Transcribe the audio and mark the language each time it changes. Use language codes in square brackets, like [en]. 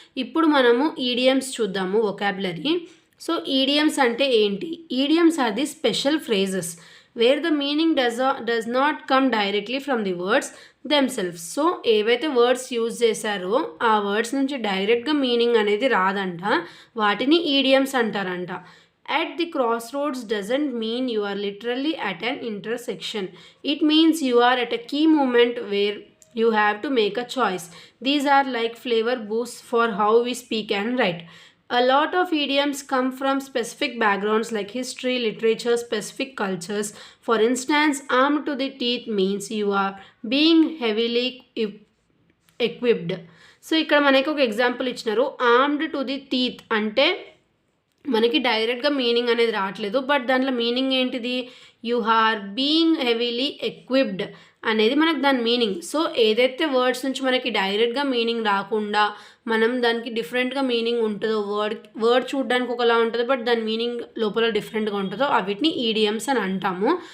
[te] ఇప్పుడు మనము ఈడియమ్స్ చూద్దాము, వొకాబులరీ. సో ఈడియమ్స్ అంటే ఏంటి? [en] Idioms are the special phrases where the meaning does not come directly from the words themselves. [te] So ఏవైతే words use చేశారో ఆ వర్డ్స్ నుంచి డైరెక్ట్గా మీనింగ్ అనేది రాదంట, వాటిని ఈడియమ్స్ అంటారంట. [en] At the crossroads doesn't mean you are literally at an intersection. It means you are at a key moment where you have to make a choice. These are like flavor boosts for how we speak and write. A lot of idioms come from specific backgrounds like history, literature, specific cultures. For instance, armed to the teeth means you are being heavily equipped. [te] So ఇక్కడ మనకి ఒక example ఇచ్చినారు. Armed to the teeth అంటే మనకి డైరెక్ట్గా meaning అనేది రావట్లేదు, but దాంట్లో మీనింగ్ ఏంటిది? [en] you are being heavily equipped [te] అనేది మనకు దాని మీనింగ్. సో ఏదైతే వర్డ్స్ నుంచి మనకి డైరెక్ట్గా మీనింగ్ రాకుండా మనం దానికి డిఫరెంట్గా మీనింగ్ ఉంటుందో, వర్డ్ చూడడానికి ఒకలా ఉంటుందో బట్ దాని మీనింగ్ లోపల డిఫరెంట్గా ఉంటుందో వీటిని ఈడియమ్స్ అని అంటాము.